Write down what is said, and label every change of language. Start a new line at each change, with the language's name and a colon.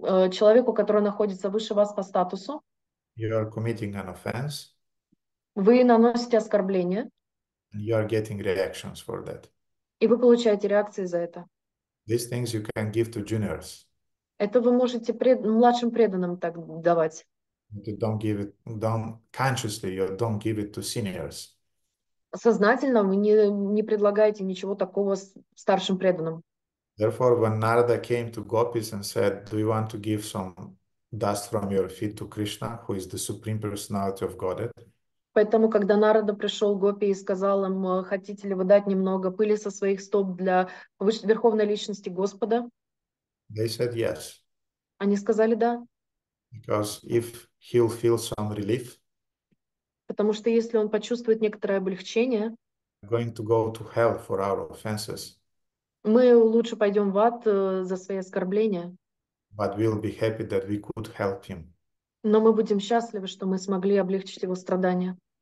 Russian: человеку, который находится выше вас по статусу,
English: you are committing an offense
Russian: вы наносите оскорбление,
English: and you are getting reactions for that.
Russian: и вы получаете реакции за это.
English: These things you can give to juniors.
Russian: Это вы можете младшим преданным так давать.
English: You don't give it, don't consciously, you don't give it to seniors.
Russian: Сознательно вы не предлагаете ничего такого старшим преданным.
English: Therefore, when Narada came to gopis and said, do you want to give some dust from your feet to Krishna, who is the supreme personality of Godhead?
Russian: Поэтому, когда Нарада пришел к Гопи и сказал им, хотите ли вы дать немного пыли со своих стоп для Верховной Личности Господа,
English: They said yes.
Russian: они сказали да.
English: Because if he'll feel some relief,
Russian: Потому что если он почувствует некоторое облегчение,
English: we're going to go to hell for our offenses,
Russian: мы лучше пойдем в ад за свои оскорбления.
English: but we'll be happy that we could help him.
Russian: Но мы будем счастливы, что мы смогли облегчить его страдания.